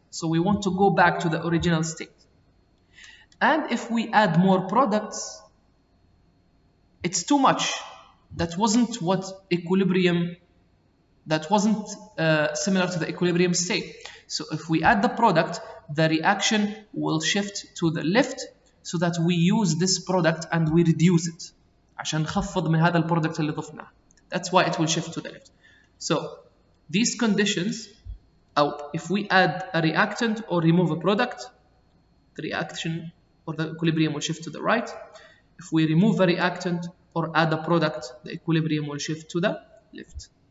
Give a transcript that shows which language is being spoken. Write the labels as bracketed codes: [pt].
[en] So we want to go back to the original state. And if we add more products, it's too much. That wasn't what equilibrium, that wasn't similar to the equilibrium state. So if we add the product, the reaction will shift to the left so that we use this product and we reduce it. [ar] عشان نخفض من هذا البرودكت اللي ضفناه. [en] That's why it will shift to the left. So these conditions, if we add a reactant or remove a product, the reaction or the equilibrium will shift to the right. If we remove a reactant or add a product, the equilibrium will shift to the left.